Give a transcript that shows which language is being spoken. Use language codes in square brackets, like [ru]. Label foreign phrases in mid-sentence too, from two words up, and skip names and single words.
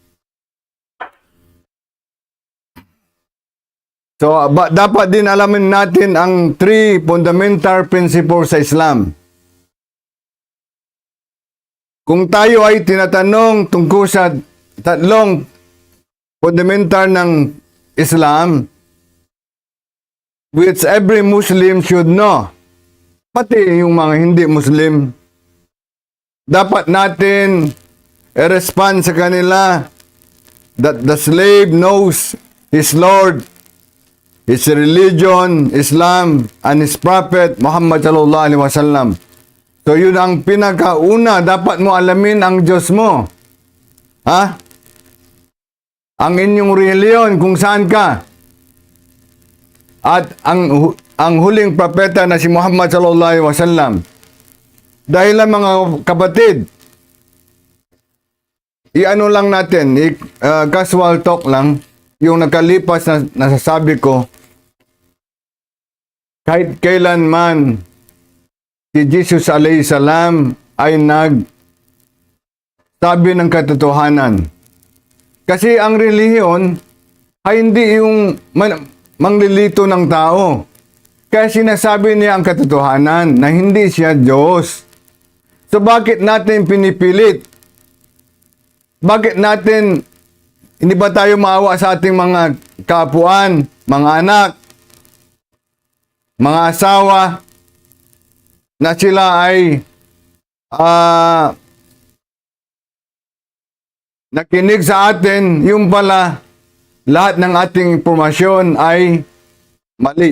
[tl] So, dapat din alamin natin ang 3 [en] fundamental principles [tl] sa Islam. Kung tayo ay tinatanong tungkol sa 3 fundamental ng Islam, [en] which every Muslim should know, [tl] pati yung mga hindi Muslim, dapat natin i-respond sa kanila [en] that the slave knows his Lord, his religion, Islam, and his prophet, [ar] محمد صلى الله عليه وسلم. [tl] So, yun ang pinakauna. Dapat mo alamin ang Diyos mo. Ha? Ang inyong reliyon, kung saan ka. At ang huling propeta na si Muhammad [ar] صلى الله عليه وسلم. [tl] Dahil lang mga kapatid, i-ano lang natin, [en] casual talk [tl] lang, yung nakalipas na nasasabi ko, kahit kailanman si Jesus [ar] عليه السلام [tl] ay sabi ng katotohanan. Kasi ang relihiyon ay hindi yung manglilito ng tao. Kaya sinasabi niya ang katotohanan na hindi siya Diyos. So bakit natin pinipilit? Bakit natin hindi ba tayo maawa sa ating mga kapuan, mga anak, mga asawa, na sila ay nakinig sa atin, yung pala lahat ng ating impormasyon ay mali.